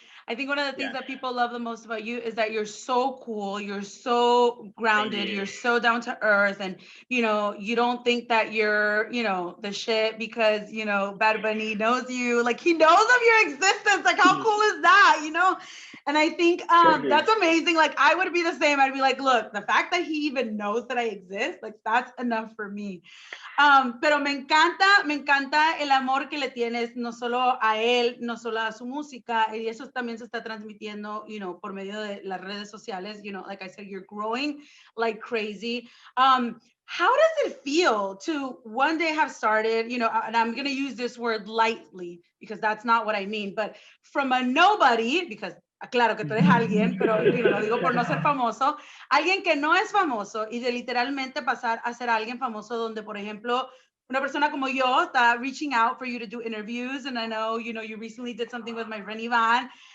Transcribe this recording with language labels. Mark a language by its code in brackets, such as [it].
[en] I think one of the things that people love the most about you is that you're so cool, you're so grounded, you're so down to earth, and you know, you don't think that you're, you know, the shit because, you know, Bad Bunny knows you, like he knows of your existence. Like how cool is that, you know? And I think that's amazing. Like I would be the same. I'd be like, look, the fact that he even knows that I exist, like that's enough for me. [es] Pero me encanta el amor que le tienes no solo a él, no solo a su música, y eso también se está transmitiendo, you know, por medio de las redes sociales. [en] You know, like I said, you're growing like crazy. How does it feel to one day have started, you know, and I'm going to use this word lightly because that's not what I mean, but from a nobody, because [es] claro que tú eres alguien, pero digo, lo digo por no ser famoso, alguien que no es famoso y de literalmente pasar a ser alguien famoso donde, por ejemplo, una persona como yo está [en] reaching out for you to do interviews, and I know, you know, you recently did something with my friend Ivan.